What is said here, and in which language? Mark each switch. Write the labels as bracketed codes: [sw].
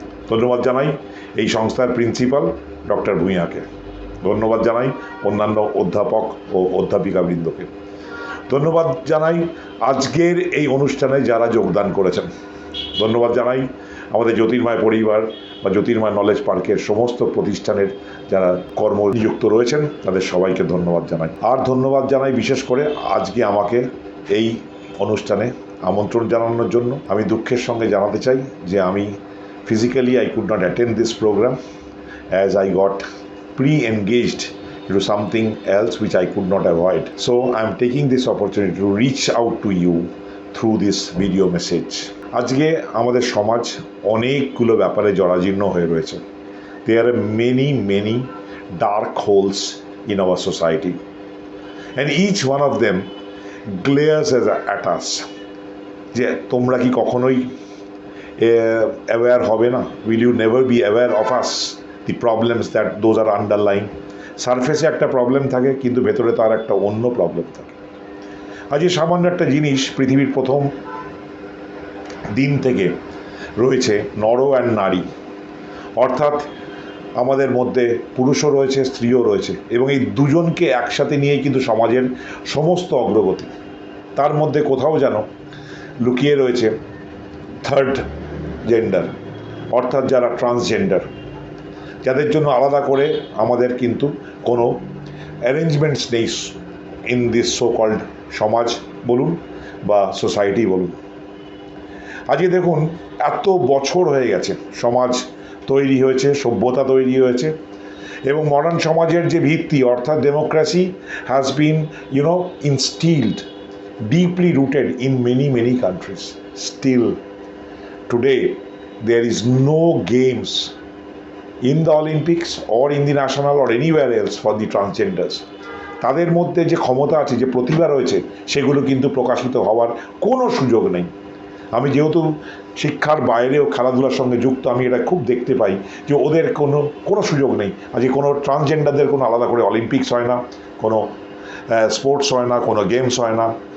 [bn] ধন্যবাদ জানাই এই সংস্থার প্রিন্সিপাল ডক্টর ভূঁইয়াকে, ধন্যবাদ জানাই অন্যান্য অধ্যাপক ও অধ্যাপিকাবৃন্দকে, ধন্যবাদ জানাই আজকের এই অনুষ্ঠানে যারা যোগদান করেছেন, ধন্যবাদ জানাই আমাদের জ্যোতির্ময় পরিবার বা জ্যোতির্ময় নলেজ পার্কের সমস্ত প্রতিষ্ঠানের যারা কর্মনিযুক্ত রয়েছেন তাদের সবাইকে ধন্যবাদ জানাই। আর ধন্যবাদ জানাই বিশেষ করে আজকে আমাকে এই অনুষ্ঠানে আমন্ত্রণ জানানোর জন্য। আমি দুঃখের সঙ্গে জানাতে চাই যে আমি [en] physically I could not attend this program as I got pre-engaged into something else which I could not avoid. So I am taking this opportunity to reach out to you through this video message. [bn] আজকে আমাদের সমাজ অনেকগুলো ব্যাপারে জরাজীর্ণ হয়ে রয়েছে। [en] There are many dark holes in our society and each one of them glares at us. [bn] যে তোমরা কি কখনোই aware হবে না? [en] Will you never be aware of us? The problems that those are underlying. [bn] সারফেসে একটা প্রবলেম থাকে কিন্তু ভেতরে তার একটা অন্য প্রবলেম থাকে। আজ সামান্য একটা জিনিস পৃথিবীর প্রথম দিন থেকে রয়েছে নর অ্যান্ড নারী, অর্থাৎ আমাদের মধ্যে পুরুষও রয়েছে, স্ত্রীও রয়েছে, এবং এই দুজনকে একসাথে নিয়েই কিন্তু সমাজের সমস্ত অগ্রগতি। তার মধ্যে কোথাও যেন লুকিয়ে রয়েছে থার্ড জেন্ডার, অর্থাৎ যারা ট্রান্সজেন্ডার, যাদের জন্য আলাদা করে আমাদের কিন্তু কোনো অ্যারেঞ্জমেন্টস নেই [en] in this so called [bn] সমাজ বলুন বা সোসাইটি বলুন। আজকে দেখুন, এত বছর হয়ে গেছে সমাজ তৈরি হয়েছে, সভ্যতা তৈরি হয়েছে, এবং মডার্ন সমাজের যে ভিত্তি অর্থাৎ democracy [en] Has been instilled, deeply rooted in many countries. Still today there is no games in the Olympics or in the national or anywhere else for the transgenders. [bn] তাদের মধ্যে যে ক্ষমতা আছে, যে প্রতিভা রয়েছে, সেগুলো কিন্তু প্রকাশিত হওয়ার কোনো সুযোগ নেই। আমি যেহেতু শিক্ষার বাইরেও খেলাধুলার সঙ্গে যুক্ত, আমি এটা খুব দেখতে পাই যে ওদের কোনো সুযোগ নেই। আজকে কোনো ট্রান্সজেন্ডারদের কোনো আলাদা করে অলিম্পিক্স হয় না, কোনো স্পোর্টস হয় না, কোনো গেমস হয় না।